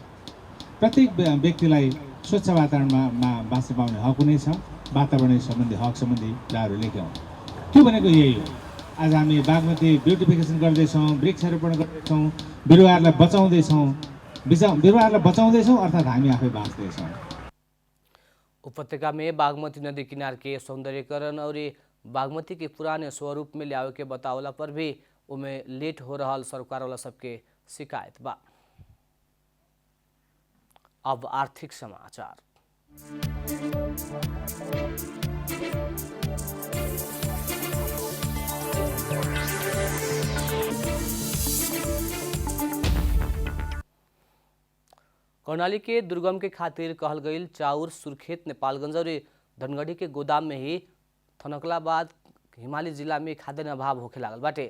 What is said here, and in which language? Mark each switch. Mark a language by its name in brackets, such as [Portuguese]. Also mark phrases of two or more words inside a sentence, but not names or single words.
[Nepali] प्रत्येक व्यक्तिलाई स्वच्छ वातावरणमा बाँच्न पाउने हक हुनेछ। वातावरण सम्बन्धी हक सम्बन्धी कुराहरू लेख्यौं। त्यो भनेको यही हो। आज हामी बागमती ब्युटिफिकेसन गर्दैछौँ, वृक्षारोपण गर्दैछौँ, बिरुवाहरूलाई बचाउँदैछौँ। बिरुवाहरूलाई बचाउँदैछौँ अर्थात् हामी आफै बाँच्दैछौँ। [Bhojpuri] उपत्यका में बागमती नदी किनार के सौंदर्यीकरण और बागमती के पुराने स्वरूप में लियावे के बतावला पर भी उमें लेट हो रहा सरकार वाला सबके शिकायत बा। अब आर्थिक समाचार। कर्णाली के दुर्गम के खातिर कहल गईल चाउर सुर्खेत नेपालगंज और धनगढ़ी के गोदाम में ही थनकला बाद हिमाली जिला में खाद्यान्न अभाव होखे लागल बाटे।